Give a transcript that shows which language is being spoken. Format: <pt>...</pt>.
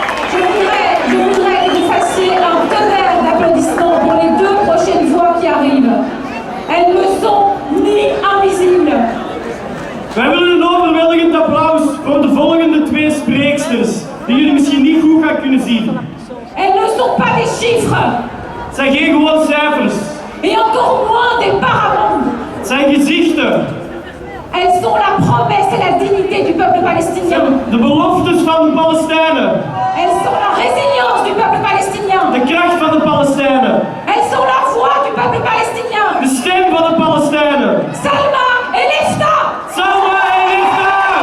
<fr>Je voudrais que vous fassiez un tonnerre d'applaudissements pour les 2 prochaines voix qui arrivent. Elles ne sont ni invisibles.</fr> <nl>Wij willen een overweldigend applaus voor de volgende 2 spreeksters, die jullie misschien niet goed gaan kunnen zien.</nl> <fr>Elles ne sont pas des chiffres.</fr> <nl>Het zijn geen gewoon cijfers,</nl> <fr>Et encore moins des paramondes.</fr> <nl>het zijn gezichten.</nl> <fr>Elles sont la promesse et la dignité du peuple palestinien.</fr> <nl>De beloftes van de Palestijnen,</nl> <fr>Elles sont la résilience du peuple palestinien.</fr> <nl>de kracht van de Palestijnen,</nl> <fr>Elles sont la voix du peuple palestinien.</fr> <nl>de stem van de Palestijnen.</nl> <fr>Salma et Lefta.</fr> <nl>Samen en liefde!</nl>